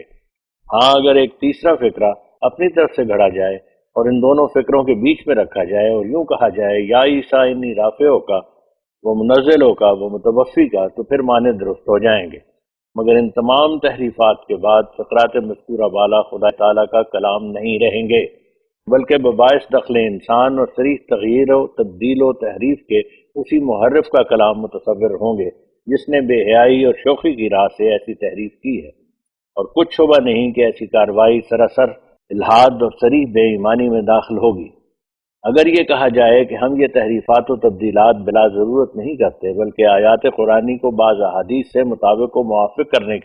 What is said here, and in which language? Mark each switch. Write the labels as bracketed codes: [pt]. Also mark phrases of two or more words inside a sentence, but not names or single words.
[ur] ہاں اگر ایک تیسرا فقرہ اپنی طرف سے گھڑا جائے اور ان دونوں فقروں کے بیچ میں رکھا جائے اور یوں کہا جائے [ar] یا عیسیٰ انی رافعوں کا وہ منزلوں کا وہ متوفی کا، [ur] تو پھر معنی درست ہو جائیں گے، مگر ان تمام تحریفات کے بعد فقرات مذکورہ بالا خدا تعالیٰ کا کلام نہیں رہیں گے، بلکہ بباعث دخل انسان اور صریح تغییر و تبدیل و تحریف کے اسی محرف کا کلام متصور ہوں گے جس نے بے حیائی اور شوخی کی راہ سے ایسی تحریف کی ہے، اور کچھ شبہ نہیں کہ ایسی کارروائی سراسر الحاد اور صریح بے ایمانی میں داخل ہوگی۔ اگر یہ کہا جائے کہ ہم یہ تحریفات و تبدیلات بلا ضرورت نہیں کرتے، بلکہ آیات قرآنی کو بعض احادیث سے مطابق و موافق کرنے